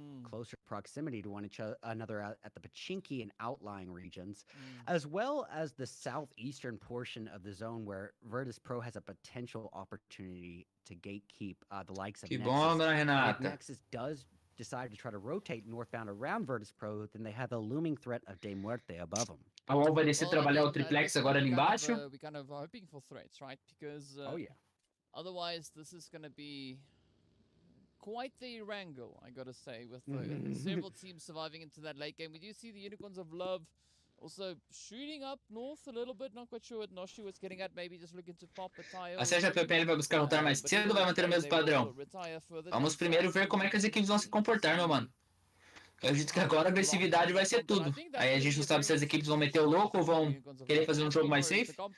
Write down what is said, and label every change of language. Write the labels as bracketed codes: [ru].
[en] Closer proximity to one another at the Pachinki and outlying regions, as well as the southeastern portion of the zone where Virtus Pro has a potential opportunity to gatekeep the likes of [pt] Que bom, Dona Renata. [en] If Nexus does decide to try to rotate northbound around Virtus Pro, then they have the looming threat of de MUERTE above them. [pt] A UOL vai descer trabalhar o triplex agora ali embaixo. [en] We kind of are hoping for threats, right? Because otherwise this is going to be quite the wrangle, I gotta say, with several teams surviving into that late game. We do see the Unicorns of Love also shooting up north a little bit. Not quite sure what Noshi was getting at. Maybe just looking to pop a tire. [pt] A CJPPL vai buscar rotar mais cedo ou vai manter o mesmo padrão? Vamos primeiro ver como é que as equipes vão se comportar, meu mano. Eu acredito que agora a agressividade vai ser tudo. Aí a gente não sabe se as equipes vão meter o louco ou vão querer fazer um jogo mais safe.